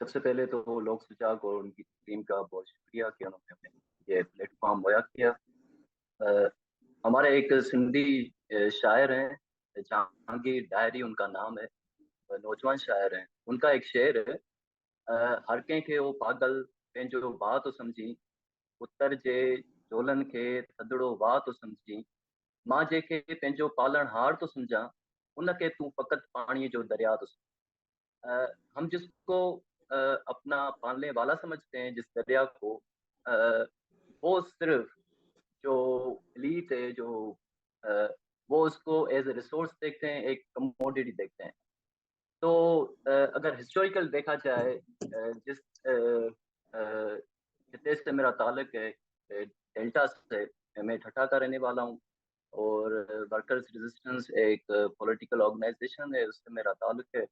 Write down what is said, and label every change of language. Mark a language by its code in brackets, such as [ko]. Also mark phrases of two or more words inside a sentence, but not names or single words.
[ur] سب سے پہلے تو لوگ سجاگ اور ان کی ٹیم کا بہت شکریہ کہ انہوں نے ہمیں یہ پلیٹ فارم مہیا کیا۔ ہمارے ایک سندھی شاعر ہیں، جہانگیر ڈائری ان کا نام ہے، نوجوان شاعر ہیں۔ ان کا ایک شعر ہے، [sd] ہر کنहिं खे वो पागल पंहिंजो भाउ थो सम्झी, पुत्र जे झोलनि खे थधिड़ो वाह थो सम्झी, मां जंहिंखे पंहिंजो पालण हार थो सम्झां, उनखे तूं फ़क़ति पाणीअ जो दरिया थो सम्झी। [ur] ہم جس کو اپنا پالنے والا سمجھتے ہیں، جس دریا کو، وہ صرف جو ایلیٹ ہے، جو وہ اس کو [en] as a resource [ur] دیکھتے ہیں، ایک کموڈٹی دیکھتے ہیں. تو اگر ہسٹاریکل دیکھا جائے، جس خطے سے میرا تعلق ہے، ڈیلٹا سے، میں ٹھٹہ کا رہنے والا ہوں، اور ورکرز ریزسٹنس ایک [en] political organization [ur] ہے، اس سے میرا تعلق ہے.